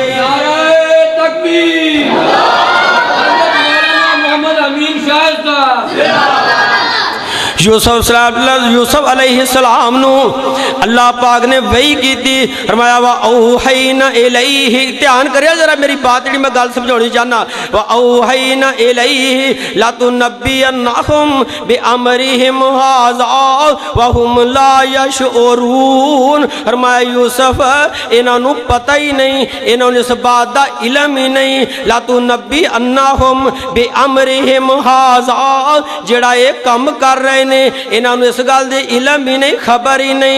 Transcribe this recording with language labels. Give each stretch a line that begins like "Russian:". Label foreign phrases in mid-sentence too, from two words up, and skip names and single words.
Punjabi: یوسف علیہ السلام نوں اللہ پاک نے وحی کی تھی، فرمایا
Arabic: وأوحينا إليه.
Punjabi: دھیان کریا ذرا میری بات جی، میں گل سمجھانی چاہناں.
Arabic: وأوحينا إليه لتنبئنهم بأمرهم هذا وهم لا يشعرون.
Punjabi: فرمایا یوسف انہاں نوں پتا ہی نہیں، انہاں نوں اس بات دا علم ہی نہیں.
Arabic: لتنبئنهم بأمرهم هذا,
Punjabi: جیہڑا یہ کام کر رہے نے انہاں نوں اس گل دی علم ہی نہیں، خبر ہی نہیں.